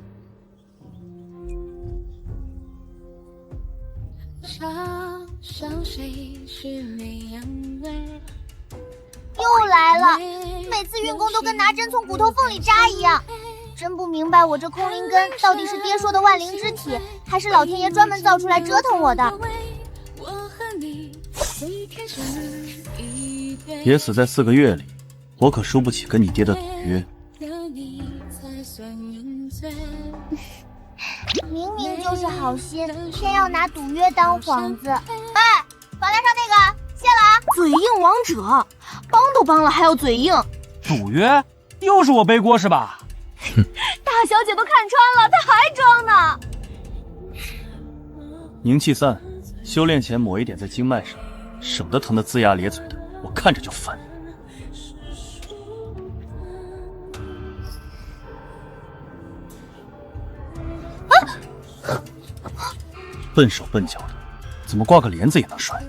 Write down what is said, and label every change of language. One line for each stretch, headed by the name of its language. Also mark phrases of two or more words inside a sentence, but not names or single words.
Chinese: 又来了，每次运功都跟拿针从骨头缝里扎一樣，真不明白我這空靈根到底是爹說的萬靈之體，還是老天爺專門造出來折騰我的。別死在4個月裡，我可輸不起跟你爹的賭約。明明就是好心，偏要拿賭約當幌子。哎，法台上那個謝了啊！嘴硬王者，幫都幫了還要嘴硬？賭約又是我背鍋是吧？大小姐都看穿了，她還裝呢。凝氣散，修煉前抹一點在經脈上，省得疼得齜牙咧嘴的，我看着就煩。笨手笨腳的，怎麼掛個簾子也能摔？